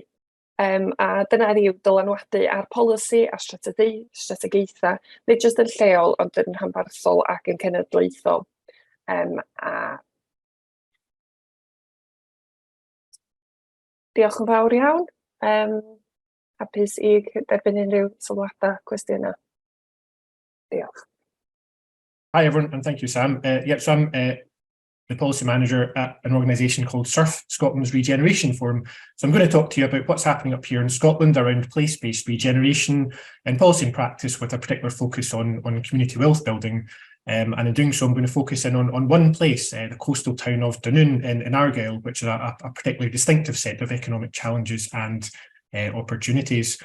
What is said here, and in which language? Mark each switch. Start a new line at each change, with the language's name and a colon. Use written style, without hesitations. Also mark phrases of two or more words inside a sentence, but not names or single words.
Welsh: A dyna ydyw dylanwadu ar polisi a strategaethau, nid jyst yn lleol, ond yn rhanbarthol ac yn cenedlaethol. Diolch yn fawr iawn. Hapus i derbyn unrhyw sylwadau, cwestiynau. Diolch.
English: Hi everyone, and thank you, Sam. So I'm the policy manager at an organisation called SURF, Scotland's Regeneration Forum. So I'm going to talk to you about what's happening up here in Scotland around place-based regeneration and policy and practice with a particular focus on community wealth building. And in doing so, I'm going to focus in on one place, the coastal town of Gyda'n in Argyll, which is a particularly distinctive set of economic challenges and opportunities.